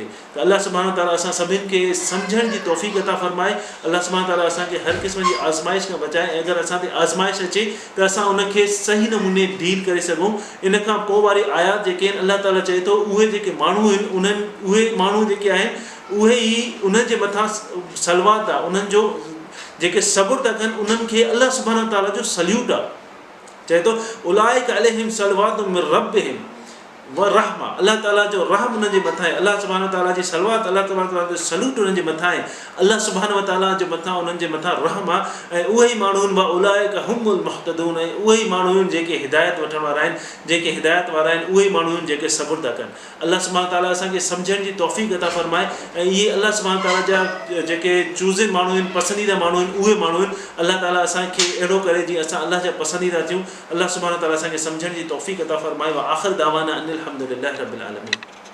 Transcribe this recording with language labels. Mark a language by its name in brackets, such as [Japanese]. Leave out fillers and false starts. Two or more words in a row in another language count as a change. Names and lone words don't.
[Sindhi] त अल्लाह सुब्हानो व ताला असां सभिनि खे सम्झण जी तौफ़ीक़ अता फ़रमाए, अल्लाह सुब्हानो व ताला असांखे हर क़िस्म जी आज़माइश खां बचाए ऐं अगरि असां ते आज़माइश अचे त असां उनखे सही नमूने डील करे सघूं। इन खां पोइ वारी आयात जेके आहिनि अल्लाह ताला चए थो उहे जेके माण्हू आहिनि उहे माण्हू जेके आहिनि उहे ई उन्हनि जे मथां सलवात आहे, उन्हनि जो जेके सबुरु था कनि उन्हनि खे अल्लाह सुब्हानो व ताला जो सल्यूट आहे। चए थो [Arabic] أولئك عليهم صلوات من ربهم ورحمة, [Sindhi] अल्लाह ताला जो रहम उन्हनि जे मथां आहे, अल्लाह सुब्हानो व ताला जी सलवात, अल्लाह ताला जो सल्यूट उन्हनि जे मथां आहे, अल्लाह सुब्हानो व ताला जे मथां उन्हनि जे मथां रहम आहे। ऐं उहे ई माण्हू आहिनि [Arabic] أولئك هم المهتدون, [Sindhi] ऐं उहे ई माण्हू आहिनि जेके हिदायत वठण वारा आहिनि, जेके हिदायत वारा आहिनि उहे ई माण्हू आहिनि जेके सबुरु था कनि। अल्लाह सुब्हानो व ताला असांखे सम्झण जी तौफ़ीक़ अता फ़रमाए ऐं इहे अल्लाह सुब्हानो व ताला जा जेके चूज़िन माण्हू आहिनि, पसंदीदा माण्हू आहिनि, उहे माण्हू आहिनि। अल्लाह ताला असांखे अहिड़ो करे जीअं असां अल्लाह जा पसंदीदा थियूं। अल्लाह सुब्हानो व ताला असांखे सम्झण जी तौफ़ीक़ अता फ़रमाए। [Arabic] وآخر دعوانا أن الحمد لله رب العالمين.